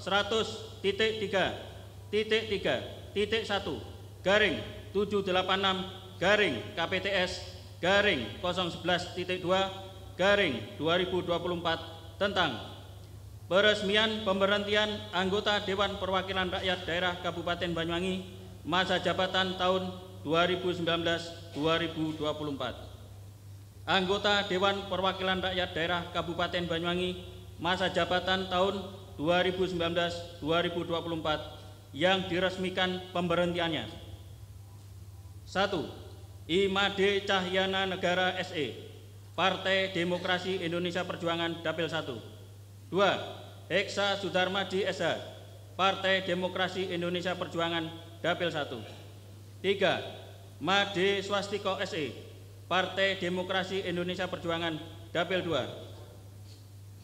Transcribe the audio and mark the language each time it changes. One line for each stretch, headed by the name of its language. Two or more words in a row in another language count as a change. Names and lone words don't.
Indonesian: 100.3.1.1/KPTS/011.2/2024 tentang peresmian pemberhentian anggota Dewan Perwakilan Rakyat Daerah Kabupaten Banyuwangi masa jabatan tahun 2019-2024. Anggota Dewan Perwakilan Rakyat Daerah Kabupaten Banyuwangi masa jabatan tahun 2019-2024 yang diresmikan pemberhentiannya. 1. Imade Cahyana Negara SE, Partai Demokrasi Indonesia Perjuangan Dapil 1. 2. Heksa Sudarmadi SH, Partai Demokrasi Indonesia Perjuangan Dapil 1. 3. Made Swastiko SE, Partai Demokrasi Indonesia Perjuangan Dapil 2.